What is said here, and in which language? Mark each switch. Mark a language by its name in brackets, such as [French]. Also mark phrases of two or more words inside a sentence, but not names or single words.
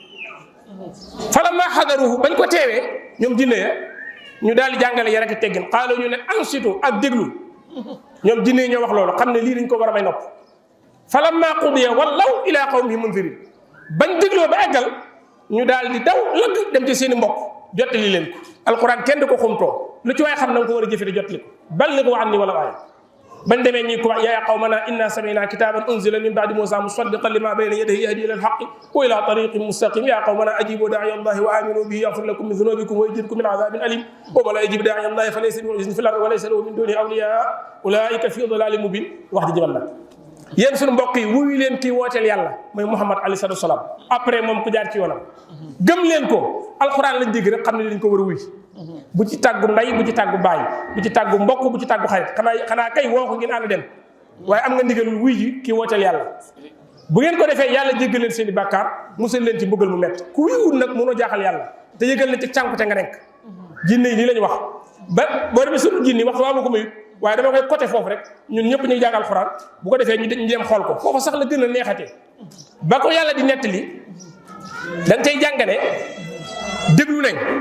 [Arabic] فلما حضروه [Wolof] bañ ko teewee ñoom jinne ya ñu daal di jàngale yar ak teggin qaalu ñu ne ansitu ak déglu ñoom jinne yi ñoo wax loolu xam ne lii dañ ko war a may nopp [Arabic] فلما قضي ولوا إلى قومهم منذرين [Wolof] bañ dégloo ba eggal ñu daal di daw lëgg dem ci seen i mbokk jottali leen ko alquran kenn du ko xumtoo lu ci waay xam na nga ko war a jëfe di jottali ko [Arabic] بلغوا عني ولو آية [Wolof] bañ demee ñi ko [Arabic] يا قومنا إنا سمعنا كتابا أنزل من بعد موسى مصدقا لما بين يديه يهدي إلى الحق وإلى طريق مستقيم يا قومنا أجيبوا داعي الله وآمنوا به يغفر لكم من ذنوبكم ويجركم من عذاب أليم ومن لا يجب داعي الله فليس بمعجز في الأرض وليس له من دونه أولياء أولئك في ضلال مبين [Wolof] wax di jëmal la yéen suñu mbokk yi wuyu leen kii wooteel yàlla mooy Muhammad [Arabic] عليه الصلاة والسلام [Wolof] après moom ku jaar ci yoonam gëm leen ko alquran lañ dégg rek xam ne dañ ko war a wuy bu ci tàggu ndey bu ci tàggu baay bu ci tàggu mbokk bu ci tàggu xarit xanaa kay woo ko ngeen ànd dem waaye am nga ndigalul wuy ji kii wooteel yàlla bu ngeen ko defee yàlla jéggal leen seen i bàkkaar musal leen ci mbugal mu métti ku wuyuwul nag mënoo jaaxal yàlla te yëgal leen ci cànkute nga nekk jinne yi lii lañu wax ba boo demee sunu jinni wax waa ma ko mayut waaye dama koy côté foofu rek ñun ñëpp ñu jàng alxuraan bu ko defee ñu dem xool ko foofu sax la gën a neexatee ba ko yàlla di nettali dañ cay jàngale déglu nañ